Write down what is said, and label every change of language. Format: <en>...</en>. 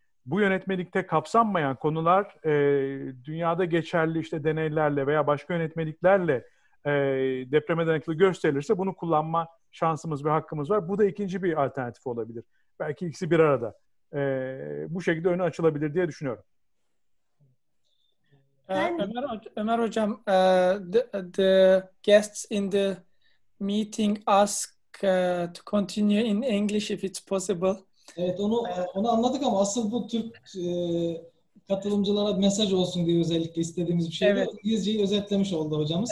<tr>Bu yönetmelikte kapsanmayan konular dünyada geçerli işte deneylerle veya başka yönetmeliklerle depreme dayanıklı gösterilirse bunu kullanma şansımız ve hakkımız var. Bu da ikinci bir alternatif olabilir. Belki ikisi bir arada. Bu şekilde önü açılabilir diye düşünüyorum.</tr> <en>Ömer Hocam, the guests in the meeting ask to continue in English if it's possible.</en> <tr>Evet, onu anladık ama asıl bu Türk katılımcılara mesaj olsun diye özellikle istediğimiz bir şeydi. Evet. İngilizceyi özetlemiş oldu hocamız.</tr>